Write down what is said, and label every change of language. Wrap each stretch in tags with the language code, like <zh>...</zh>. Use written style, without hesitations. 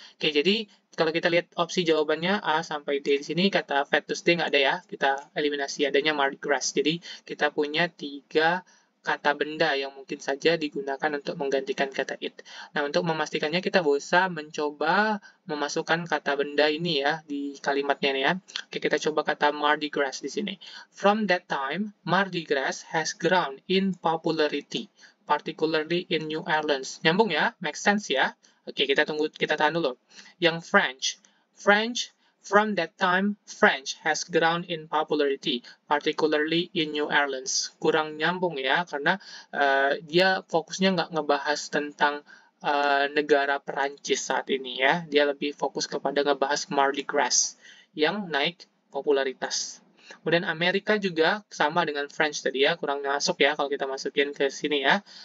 <id>Oke, jadi kalau kita lihat opsi jawabannya A sampai D di sini, kata Fat Tuesday nggak ada ya, kita eliminasi, adanya Mardi Gras. Jadi kita punya 3 kata benda yang mungkin saja digunakan untuk menggantikan kata it. Nah, untuk memastikannya kita bisa mencoba memasukkan kata benda ini ya di kalimatnya nih ya. Oke, kita coba kata Mardi Gras di sini.</id> <en>From that time, Mardi Gras has grown in popularity, particularly in New Orleans.</en> <id>Nyambung ya,</id> <en>make sense</en> <id>ya. Oke, kita tahan dulu. Yang French</id> <en>From that time, French has grown in popularity, particularly in New Orleans.</en> <id>Kurang nyambung ya, karena dia fokusnya nggak ngebahas tentang negara Perancis saat ini ya. Dia lebih fokus kepada ngebahas Mardi Gras yang naik popularitas. Kemudian Amerika juga sama dengan French tadi ya, kurang masuk ya kalau kita masukin ke sini ya.</id>